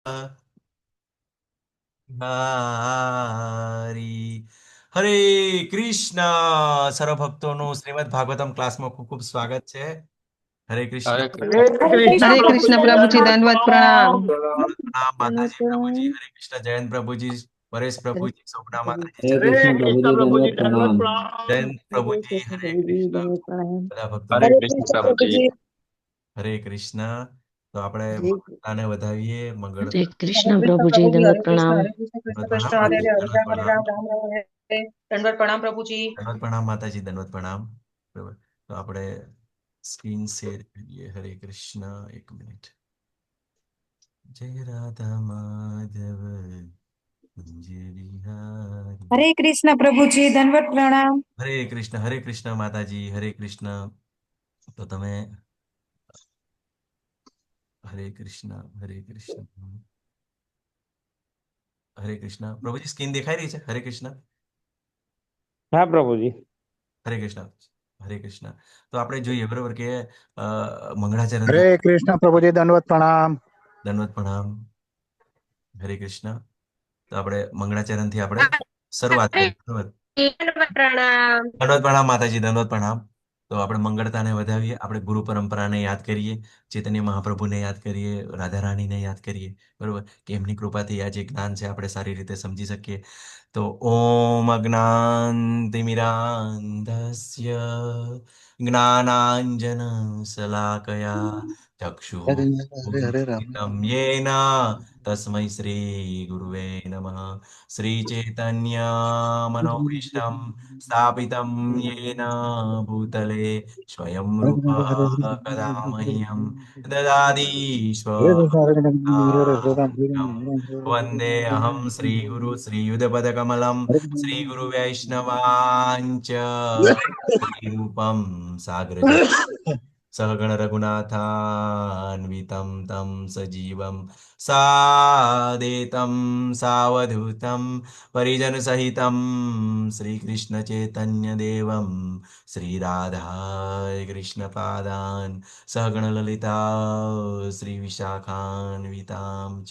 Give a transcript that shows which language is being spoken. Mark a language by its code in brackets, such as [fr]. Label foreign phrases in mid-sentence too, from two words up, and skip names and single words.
[gu] હરી હરે કૃષ્ણ. સર્વભક્તોનું શ્રીમદ ભાગવતમ ક્લાસમાં ખૂબ ખૂબ સ્વાગત છે. હરે કૃષ્ણ. હરે હરે કૃષ્ણ [hi] हरे कृष्ण प्रभु जी दंडवत प्रणाम। [gu] પ્રણામ માતાજી પ્રભુજી. હરે કૃષ્ણ જયંત પ્રભુજી, પરેશ પ્રભુજી, શોભના માતાજી, [hi] हरे कृष्ण प्रभु जी दंडवत प्रणाम। [gu] જયંત પ્રભુજી. હરે કૃષ્ણ. બધા ભક્તોને હરે કૃષ્ણ પ્રભુજી. હરે કૃષ્ણ. તો આપણે જય મંગળતાને વધાવીએ. મંગળ [hi] हरे कृष्ण प्रभु जी दंडवत प्रणाम। हरे कृष्ण [gu] પ્રણામ [hi] हरे [gu] માતાજી, [hi] हरे [gu] દંડવત [hi] राम हरे [gu] પ્રણામ. [hi] राम राम राम हरे हरे। दंडवत प्रणाम प्रभु जी। [gu] દંડવત પ્રણામ માતાજી, દંડવત પ્રણામ. બરાબર. તો આપણે સ્ક્રીન શેર કરીએ. હરે કૃષ્ણ. એક મિનિટ. જય રાધા માધવ કુંજ બિહારી. [hi] हरे कृष्ण प्रभु जी दंडवत प्रणाम। [gu] હરે કૃષ્ણ માતાજી, હરે કૃષ્ણ. તો તમે હરે કૃષ્ણ, હરે કૃષ્ણ, હરે કૃષ્ણ. પ્રભુજી સ્ક્રીન દેખાઈ રહી છે? હરે કૃષ્ણ, [hi] हाँ प्रभु जी। [gu] હરે કૃષ્ણ, હરે કૃષ્ણ. તો આપણે જોઈએ બરોબર કે મંગળાચરણથી [hi] हरे कृष्ण प्रभु जी दंडवत प्रणाम। [gu] દંડવત પ્રણામ. હરે કૃષ્ણ. તો આપણે મંગળાચરણથી આપણે શરૂઆત કરીએ બરોબર. [hi] प्रणाम। [gu] દંડવત પ્રણામ માતાજી, દંડવત પ્રણામ. તો આપણે મંગળતાને વધાવીએ, આપણે ગુરુ પરંપરાને યાદ કરીએ, ચૈતન્ય મહાપ્રભુને યાદ કરીએ, રાધા રાણીને યાદ કરીએ બરોબર, કે એમની કૃપાથી આ જે જ્ઞાન છે આપણે સારી રીતે સમજી શકીએ. [sa] તો ઓમ અજ્ઞાનતિમિરાન્ધસ્ય જ્ઞાનાંજન શલાકયા [hi] हरे हरे हरे राम [sa] ચક્ષુરુન્મિલિतं येन તસ્મૈ શ્રી ગુરુવે નમઃ. શ્રી ચૈતન્ય મનોભીષ્ટમ સ્થાપિतं येन भूतले स्वयं रूप [hi] हरे [sa] कदा मह्यं ददाति [hi] हरे राम [sa] स्वपदान्तिकं। वन्दे अहं श्रीगुरु श्रीयुतपदकमलं श्रीगुरुवैष्णवाञ्च श्रीरूपं साग्रजम् सहगण रघुनाथान्वितं तं सजीवं सादेतं सावधूतं परिजनसहितं श्रीकृष्णचैतन्यदेवं श्रीराधाय कृष्णपादान् सहगणललिता श्रीविशाखान्वितां च।